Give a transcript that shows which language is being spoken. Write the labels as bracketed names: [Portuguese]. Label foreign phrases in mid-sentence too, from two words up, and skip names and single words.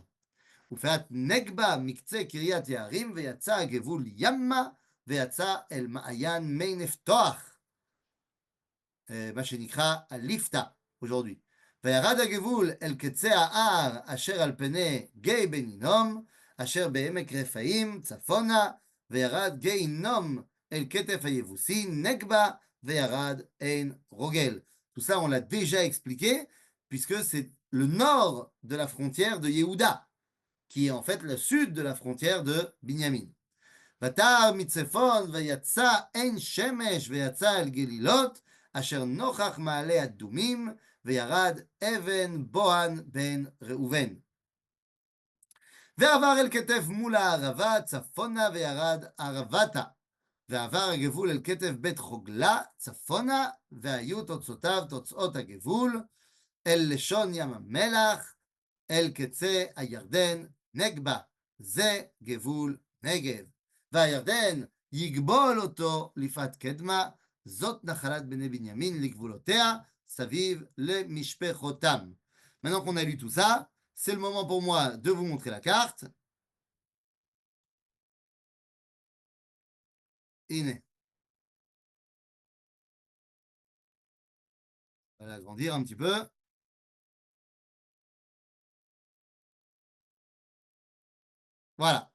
[Hebrew] ופאת נגבה מקצה קריית יערים, ויצא הגבול ימה ויצא אל מעיין מי נפתוח, מה שנקרא הליפתא aujourd'hui. וירד הגבול אל קצה ההר אשר על פני גיא בן הינום, אשר בעמק רפאים צפונה, וירד גיא הינום אל כתף היבוסי נגבה, וירד עין רוגל. [French] Tout ça, on l'a déjà expliqué, puisque c'est le nord de la frontière de Yehuda, qui est en fait le sud de la frontière de Binyamin. [Hebrew] ותר מצפון ויצא עין שמש ויצא אל גלילות, אשר נוכח מעלה אדומים, וירד אבן בוהן בן ראובן. ועבר אל כתף מול הערבה צפונה, וירד ערבתה. ועבר הגבול אל כתף בית חוגלה צפונה, והיו תוצאותיו תוצאות הגבול, אל לשון ים המלח, אל קצה הירדן נגבה. זה גבול נגב. והירדן יגבול אותו לפעת קדמה, זאת נחלת בני בנימין לגבולותיה, סביב למשפחותם. [French] Maintenant qu'on a lu tout ça, c'est le moment pour moi de vous montrer la carte. הנה. On va l'agrandir un petit peu. Voilà.